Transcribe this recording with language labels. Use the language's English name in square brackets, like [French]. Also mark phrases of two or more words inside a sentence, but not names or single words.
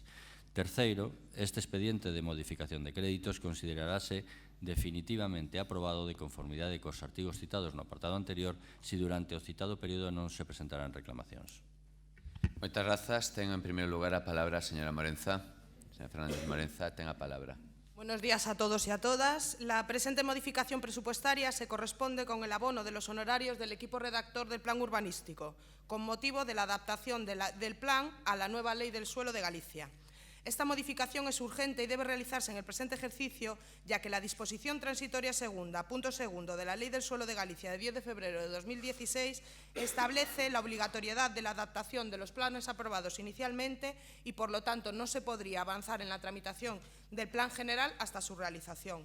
[Galician] Terceiro, este expediente de modificación de créditos considerarase definitivamente aprobado de conformidade cos artigos citados no apartado anterior se durante o citado período non se presentarán reclamacións. Moitas grazas. Ten en primeiro lugar a palabra a señora Morenza. Señora Fernández Morenza, ten a palabra. [Spanish] Buenos días a todos y a todas. La presente modificación presupuestaria se corresponde con el abono de los honorarios del equipo redactor del Plan Urbanístico, con motivo de la adaptación del plan a la nueva Ley del Suelo de Galicia. Esta modificación es urgente y debe realizarse en el presente ejercicio, ya que la disposición transitoria segunda, punto segundo, de la Ley del Suelo de Galicia de 10 de febrero de 2016 establece la obligatoriedad de la adaptación de los planes aprobados inicialmente y, por lo tanto, no se podría avanzar en la tramitación del plan general hasta su realización.